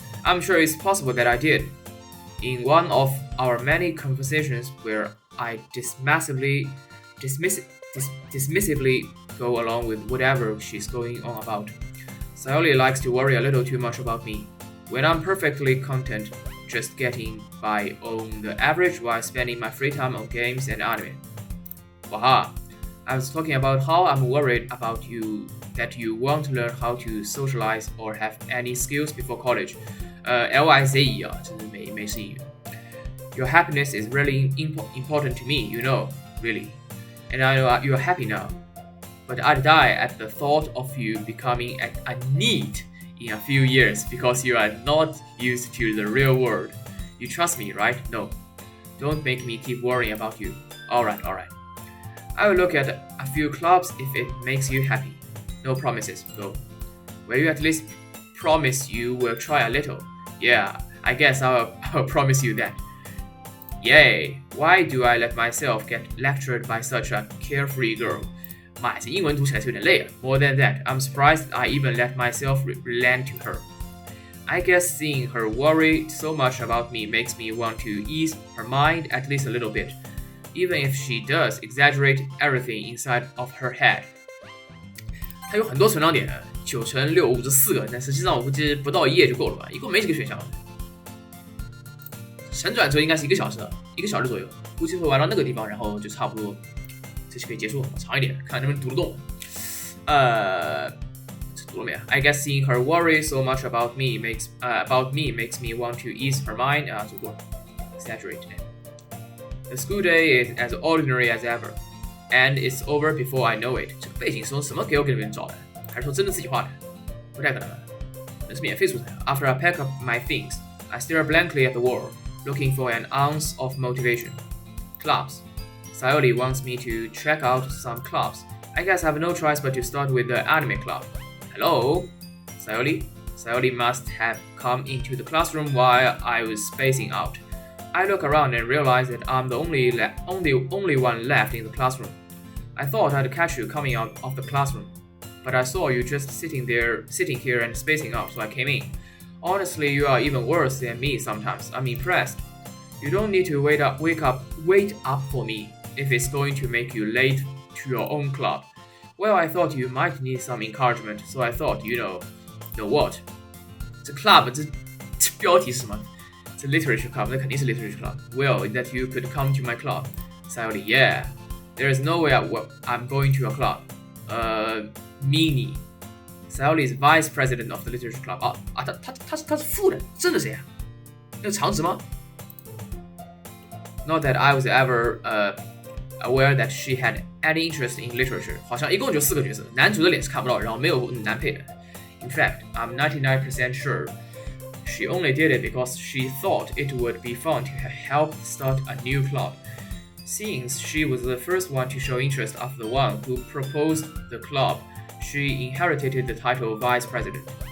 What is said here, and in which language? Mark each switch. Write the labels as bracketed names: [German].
[English] I'm sure it's possible that I did. In one of our many conversations where I dismissively go along with whatever she's going on about.Sayori likes to worry a little too much about me, when I'm perfectly content just getting by on the average while spending my free time on games and anime. Waha, I was talking about how I'm worried about you, that you won't learn how to socialize or have any skills before college. [Chinese] LIZE 这是美式英语。 [English] Your happiness is really important to me, you know, really. And I know you're happy now.But I'd die at the thought of you becoming a NEET in a few years because you are not used to the real world. You trust me, right? No. Don't make me keep worrying about you. Alright. I will look at a few clubs if it makes you happy. No promises, though. Will you at least promise you will try a little? Yeah, I guess I'll promise you that. Yay! Why do I let myself get lectured by such a carefree girl? [Chinese] 妈呀，这英文读起来是有点累啊。 [English] More than that, I'm surprised I even let myself relent to her. I guess seeing her worry so much about me makes me want to ease her mind at least a little bit, even if she does exaggerate everything inside of her head. [Chinese] 它有很多存档点，9乘6 54个，但实际上我估计不到1页就够了吧，一共没几个选项。神转折应该是1个小时，1个小时左右，估计会玩到那个地方，然后就差不多，这期可以结束，长一点，看能不能读得动。这读了没？ [English] I guess seeing her worry so much about me makes me want to ease her mind [Chinese] 啊，读过 [English] ，exaggerate. The school day is as ordinary as ever, and it's over before I know it. [Chinese] 这个背景是用什么给别人找的？还是说真的自己画的？不太可能，那是免费素材。 [English] After I pack up my things, I stare blankly at the wall, looking for an ounce of motivation. Clubs. Sayori wants me to check out some clubs. I guess I have no choice but to start with the anime club. Hello? Sayori? Sayori must have come into the classroom while I was spacing out. I look around and realize that I'm the only one left in the classroom. I thought I'd catch you coming out of the classroom, but I saw you just sitting here and spacing out, so I came in. Honestly, you are even worse than me sometimes. I'm impressed. You don't need to wait up for me if it's going to make you late to your own club. Well, I thought you might need some encouragement, so I thought, you know what? [Chinese] 这 club 这标题是什么？ [English] 这 literature club [Chinese] 那肯定是 [English] literature club. Well, that you could come to my club. Sayori, yeah. There is no way I'm going to your club. Mini. Sayori is vice president of the literature club. [Chinese] 他是副的，真的谁啊？那个长直吗？ [English] Not that I was ever aware that she had any interest in literature. [Chinese] 好像一共就4个角色，男主的脸是看不到，然后没有男配的。 [English] In fact, I'm 99% sure she only did it because she thought it would be fun to help start a new club. Since she was the first one to show interest after the one who proposed the club, she inherited the title of vice president.